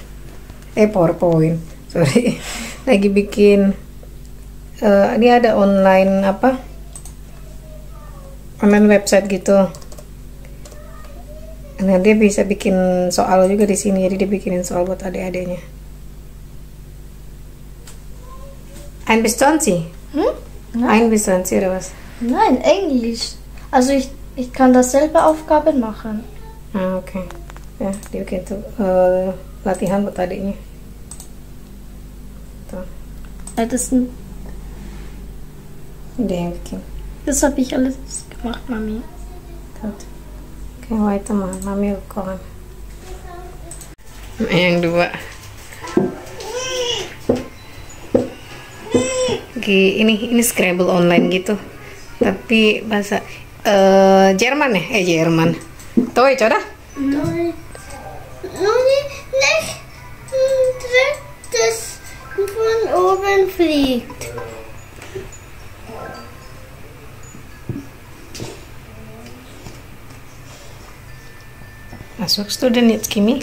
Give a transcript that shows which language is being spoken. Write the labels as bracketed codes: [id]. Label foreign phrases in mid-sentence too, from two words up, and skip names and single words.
[id] PowerPoint, sorry. Lagi bikin. Ini ada [en] online online website [id] gitu. Nah, dia bisa bikin soal juga di sini, jadi dia bikinin soal buat adik-adiknya. [de] Ein bisschen Sie? Ein bisschen Sie oder was? Nein, Englisch. Also ich kann das selber Aufgaben machen. [id] Ah, oke. Ya, dia bikin tuh latihan buat adiknya. Tuh. Dia yang bikin. [de] Das habe ich alles gemacht, Mami. [id] Tuh. Oke, [de] weiter Mami kochen. [id] Yang dua. Ini Scrabble online gitu. Tapi bahasa Jerman ya? Jerman. [de] Deutsch, oder? Das von oben fliegt. Was suchst du denn jetzt, Kimi?